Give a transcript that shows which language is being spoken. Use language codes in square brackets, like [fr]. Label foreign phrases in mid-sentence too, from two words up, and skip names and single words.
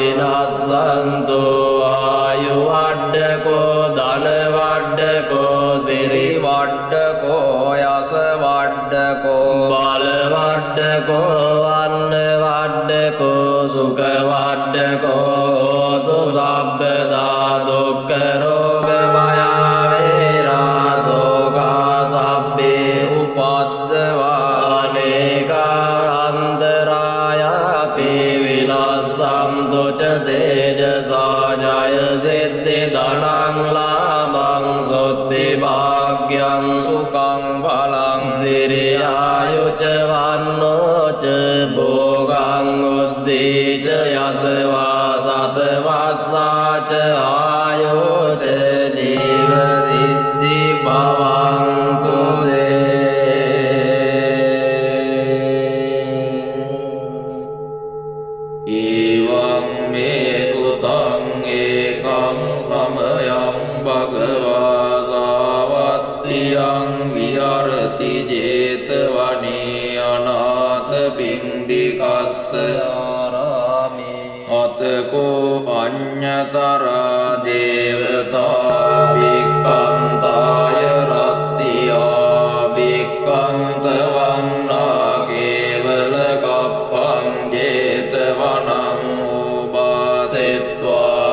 [pi] විලස්සන්තු ආයු වඩ්ඩකෝ ධන වඩ්ඩකෝ සිරි වඩ්ඩකෝ යස වඩ්ඩකෝ බල වඩ්ඩකෝ වන්න වඩ්ඩකෝ සුඛ වඩ්ඩකෝ හෝතු සබ්බදා දුක්ඛ රෝග භය වේරා සෝකා සබ්බේ උපද්දවා අනේකා අන්තරායාපි විලස්සන්තු ච තේජසා ජය සිද්ධි ධනං ලාභං සොත්ති භාග්‍යං සුඛං බලං සිරියායුච වන්නෝච භෝගං උද්දීච යසවා සතවස්සාච ආයෝච ජීව සිද්ධි භවන්තු ඊවං මේ සුතං ඒකං සමයං භගවා සාවත්තියං විහරති ජේතවනේ අනාථ පිණ්ඩිකස්ස අතකෝ අඤ්ඤතරා දේවතා භික්ඛන්තාය රත්තියා භික්ඛන්ත වන්නා කේවල කප්පං ජේතවනං උපාසෙත්වා